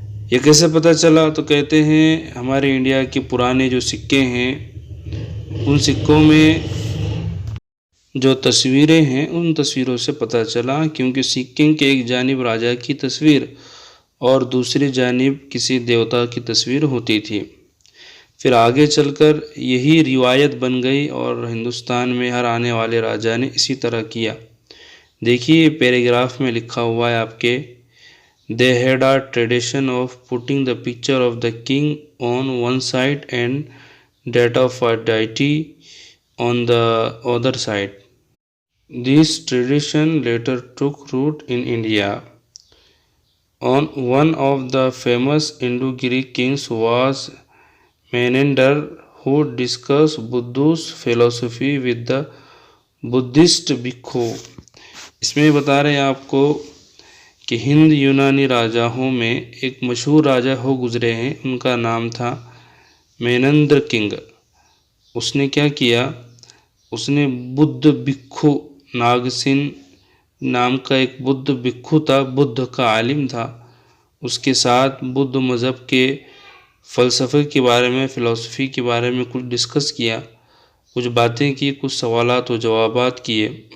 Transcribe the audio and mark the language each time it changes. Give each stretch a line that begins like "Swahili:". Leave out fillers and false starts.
Urdu: یہ کیسے پتہ چلا؟ تو کہتے ہیں ہمارے انڈیا کے پرانے جو سکے ہیں ان سکوں میں جو تصویریں ہیں ان تصویروں سے پتہ چلا، کیونکہ سکے کے ایک جانب راجا کی تصویر اور دوسری جانب کسی دیوتا کی تصویر ہوتی تھی. پھر آگے چل کر یہی روایت بن گئی اور ہندوستان میں ہر آنے والے راجا نے اسی طرح کیا. دیکھیے پیراگراف میں لکھا ہوا ہے آپ کے
English: They had a tradition of putting the picture of the king on one side and that of a deity on the other side. This tradition later took root in India. One of the famous Indo-Greek kings was Menander, who discussed Buddhist philosophy with the Buddhist bhikkhu.
Urdu: اس میں بتا رہے ہیں آپ کو کہ ہند یونانی راجاؤں میں ایک مشہور راجا ہو گزرے ہیں، ان کا نام تھا مینندر کنگ. اس نے کیا کیا؟ اس نے بدھ بھکھو ناگسین نام کا ایک بدھ بھکھو تھا، بدھ کا عالم تھا، اس کے ساتھ بدھ مذہب کے فلسفے کے بارے میں، فلسفی کے بارے میں کچھ ڈسکس کیا، کچھ باتیں کی، کچھ سوالات و جوابات کیے.